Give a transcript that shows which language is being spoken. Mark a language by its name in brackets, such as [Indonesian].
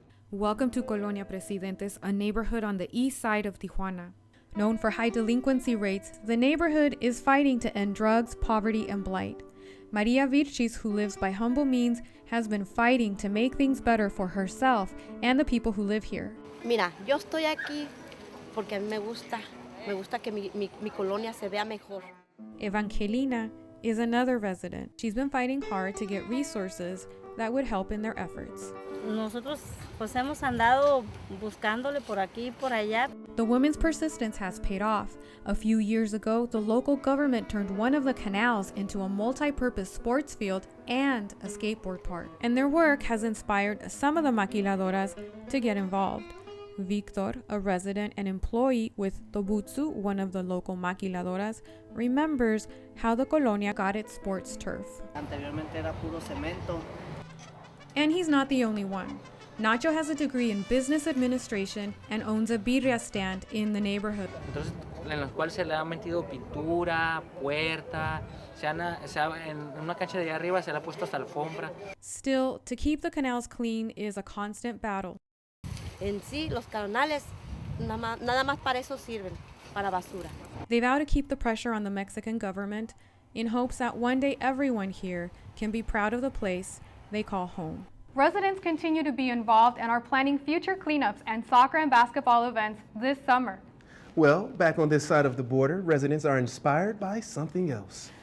[English] Welcome to Colonia Presidentes, a neighborhood on the east side of Tijuana. Known for high delinquency rates, the neighborhood is fighting to end drugs, poverty, and blight. Maria Virchis, who lives by humble means, has been fighting to make things better for herself and the people who live here. [Spanish] Mira, yo estoy aquí porque a mí me gusta que mi colonia se vea mejor. [English] Evangelina is another resident. She's been fighting hard to get resources that would help in their efforts. [Spanish] Nosotros pues hemos andado buscándole por aquí y por allá. [English] The women's persistence has paid off. A few years ago, the local government turned one of the canals into a multi-purpose sports field and a skateboard park. And their work has inspired some of the maquiladoras to get involved. Victor, a resident and employee with Tobutsu, one of the local maquiladoras, remembers how the colonia got its sports turf. [Spanish] Anteriormente era puro cemento. [English] And he's not the only one. Nacho has a degree in business administration and owns a birria stand in the neighborhood. [Spanish] Entonces, en los cuales se le ha metido pintura, puerta, en una cancha de allá arriba se le ha puesto hasta alfombra. [English] Still, to keep the canals clean is a constant battle. [Spanish] En sí, los canales nada más para eso sirven, para basura. [English] They vow to keep the pressure on the Mexican government in hopes that one day everyone here can be proud of the place they call home. Residents continue to be involved and are planning future cleanups and soccer and basketball events this summer. Well, back on this side of the border, residents are inspired by something else.